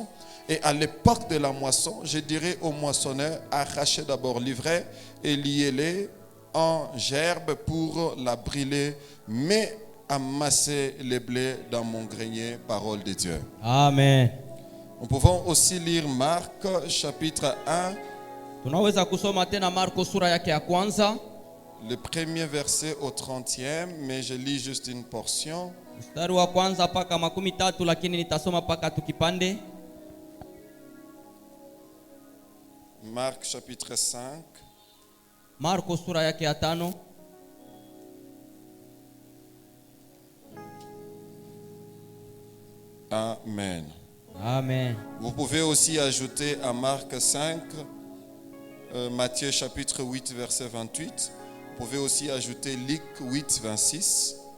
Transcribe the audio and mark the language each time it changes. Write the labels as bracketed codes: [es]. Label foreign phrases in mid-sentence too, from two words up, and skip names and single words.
[fr] Et à l'époque de la moisson, je dirai aux moissonneurs, arrachez d'abord l'ivraie et liez-les en gerbe pour la brûler, mais amassez les blés dans mon grenier, parole de Dieu. Amen. Nous pouvons aussi lire Marc chapitre 1, [sw] Tunaweza kusoma tena Marko sura yake ya kwanza. [fr] le premier verset au 30e, mais je lis juste une portion. [sw] Mstari wa kwanza paka 13, lakini nitasoma paka tukipande. [fr] Marc chapitre 5, [sw] Marko sura yake ya 5. Amen. Amen. [fr] Vous pouvez aussi ajouter à Marc 5, Matthieu chapitre 8, verset 28. Vous pouvez aussi ajouter Luc 8, 26.